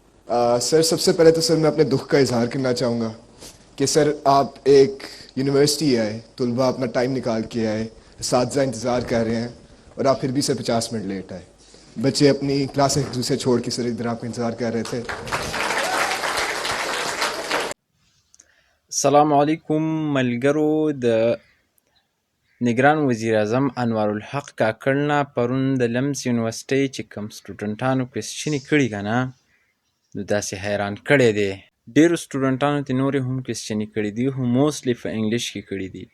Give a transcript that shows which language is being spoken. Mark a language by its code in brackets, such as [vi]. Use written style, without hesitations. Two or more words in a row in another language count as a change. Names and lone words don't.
[ur] سر سب سے پہلے تو سر میں اپنے دکھ کا اظہار کرنا چاہوں گا کہ سر آپ ایک یونیورسٹی آئے، طلباء اپنا ٹائم نکال کے آئے، اساتذہ انتظار کر رہے ہیں، اور آپ پھر بھی سر 50 منٹ لیٹ آئے. بچے اپنی کلاس ایک دوسرے چھوڑ کے سر ادھر آپ کا انتظار کر رہے تھے. [ps] السلام علیکم ملګرو. د نگران وزیر اعظم انوار الحق کاکړ نه پرون د لمس یونیورسټۍ چې کوم سټوډنټانو کوېسچنې کړي که نه، نو داسې حیران کړی دی. ډېرو سټوډنټانو ته نورې هم کوېسچنې کړي دي، خو موسټلی په انګلیش کې کړي دي.